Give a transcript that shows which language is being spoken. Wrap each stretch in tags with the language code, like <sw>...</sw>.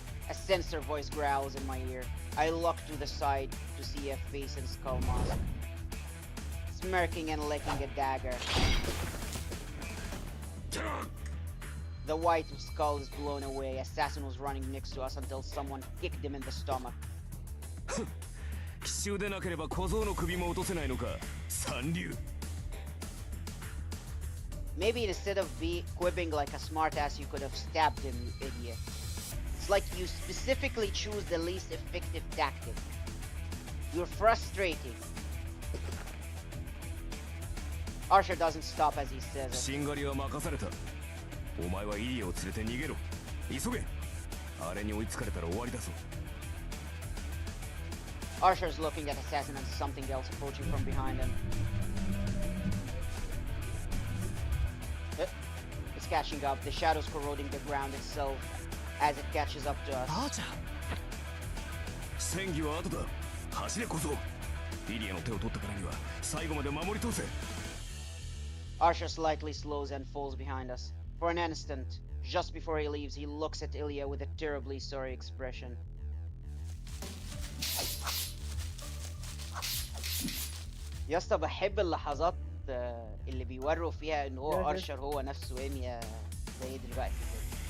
<en>A sensor voice growls in my ear. I look to the side to see a face and skull mask. Smirking and licking a dagger. The white skull is blown away. Assassin was running next to us until someone kicked him in the stomach.</en> <ja>奇襲でなければ小僧の首も落とせないのか三流</ja> <en>Maybe instead of quipping like a smartass, you could have stabbed him, you idiot. It's like you specifically choose the least effective tactic. You're frustrating. Archer doesn't stop as he says it.</en> <ja>しんがりは任されたお前はイリアを連れて逃げろ急げあれに追いつかれたら終わりだぞ</ja> <en>Archer's looking at Assassin and something else approaching from behind him. It's catching up. The shadow's corroding the ground itself as it catches up to us.</en> <ja>アーチャー戦技は後だ走れ小僧イリアの手を取ったからには最後まで守り通せ</ja> <en>Archer slightly slows and falls behind us. For an instant, just before he leaves, he looks at Ilya with a terribly sorry expression.</en> <ar>يا اسطى بحب اللحظات اللي بيوروا فيها ان هو ارشر هو نفسه ايميا زي دلوقتي كده.</ar>